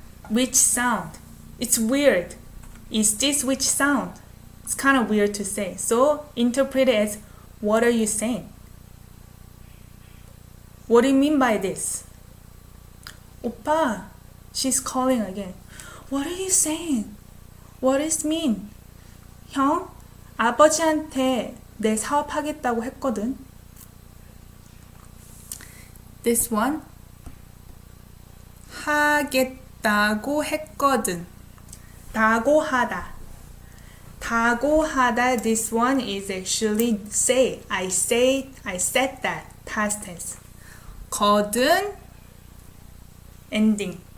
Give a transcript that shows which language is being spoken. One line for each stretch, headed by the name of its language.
English: Which sound? It's weird. Is this which sound? It's kind of weird to say. So interpret it as, what are you saying? What do you mean by this? 오빠, she's calling again. What are you saying? What does it mean?
Korean: 형, 아버지한테 내 사업하겠다고 했거든.
English: This one,
Korean: 하겠다고 했거든. 다고 하다. 다고 하다,
English: this one is actually say. I said that, past tense. 거든, ending.